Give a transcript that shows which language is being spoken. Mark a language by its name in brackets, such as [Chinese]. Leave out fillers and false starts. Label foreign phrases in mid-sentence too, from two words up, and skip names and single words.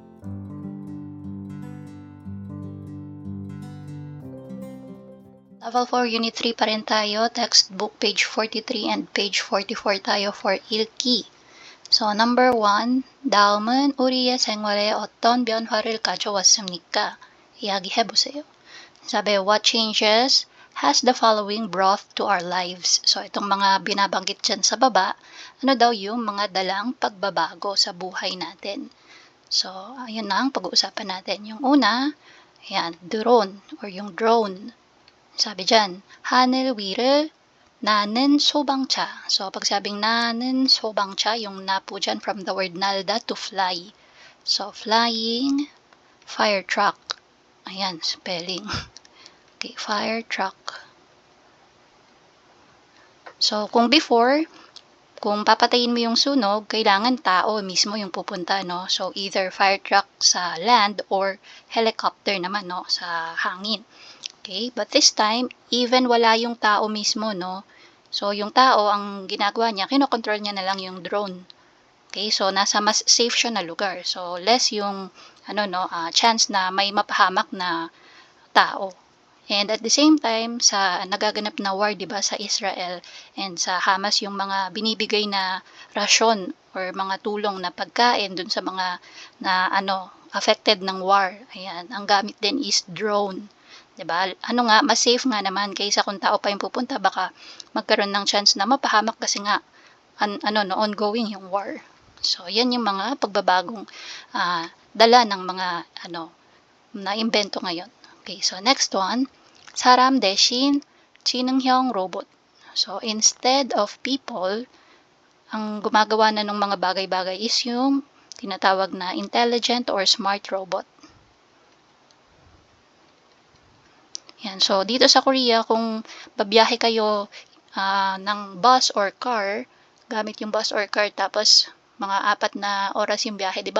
[English] Level 4, Unit 3 [Filipino] pa rin tayo. [English] Textbook, page 43 and page 44 tayo for 읽기. So, number 1, [Korean] 다음은 우리의 생활에 어떤 변화를 가져왔습니까? 이야기해보세요. [English] 사bi, what changes has the following brought to our lives? So, [Filipino] itong mga binabanggit dyan sa baba, ano daw yung mga dalang pagbabago sa buhay natin? So, ayun na ang pag-uusapan natin. Yung una, ayan, drone or yung drone. 사bi dyan, [Korean] 하늘 위를 나는 소방차. [Filipino] So, pag sabing [Korean] 나는 소방차, [Filipino] yung na po dyan [English] from the word nalda to fly. So, flying fire truck. Ayan, spelling. Okay, fire truck. [Filipino] So, kung before, kung papatayin mo yung sunog, kailangan tao mismo yung pupunta, no? So, either [English] fire truck [Filipino] sa land or helicopter naman, no? Sa hangin. [English] Okay, but this time, even [Filipino] wala yung tao mismo, [English] no? [Filipino] So, yung tao, ang ginagawa niya, kinokontrol niya na lang yung drone. Okay, so nasa mas safe siya na lugar. So, less yung, chance na may mapahamak na tao. [English] And at the same time, [Filipino] sa nagaganap na war, di ba, sa Israel and sa Hamas, yung mga binibigay na rasyon or mga tulong na pagkain dun sa mga affected ng war. Ayan, ang gamit din is drone. 'Di ba? Mas safe nga naman kaysa kung tao pa yung pupunta, baka magkaroon ng chance na mapahamak kasi nga ongoing yung war. So, yan yung mga pagbabagong dala ng mga na imbento ngayon. [English] Okay, so next one, [Korean] 사람 대신 지능형 robot. [English] So, instead of people, [Filipino] ang gumagawa na ng mga bagay-bagay is yung tinatawag na [English] intelligent or smart robot. [Filipino] Yan. So, dito sa Korea, kung babiyahe kayo ng [English] bus or car, [Filipino] gamit yung [English] bus or car, [Filipino] tapos mga 4 na oras yung biyahe, di ba?